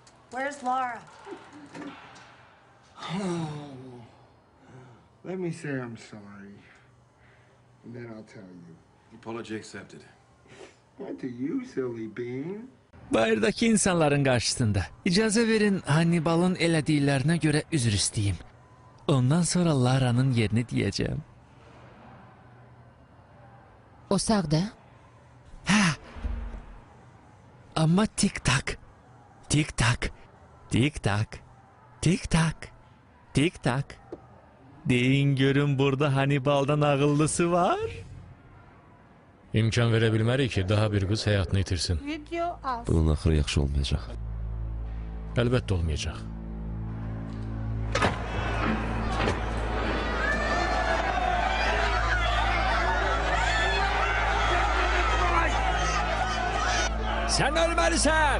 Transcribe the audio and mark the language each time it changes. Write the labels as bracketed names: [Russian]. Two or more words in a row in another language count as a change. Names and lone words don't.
[English] Where's Laura? Let me say I'm sorry. And then I'll tell you. Apology accepted. What to you, silly bean? [Azerbaijani] Bayırdakı insanların qarşısında icazə verin Hannibal'ın elədiklərinə görə üzr istəyim. Ondan sonra Lara'nın yerini deyəcəm. O sağda. Hə. Amma tik-tak. Tik-tak. Tik-tak. Tik-tak. Tik-tak. Deyin görün burada Hannibal'dan ağıllısı var. İmkan verə bilmərik ki, daha bir qız həyatını itirsin. [English] Video off. [Azerbaijani] Bunun axırı yaxşı olmayacaq. Əlbəttə olmayacaq. Sən ölməlisən.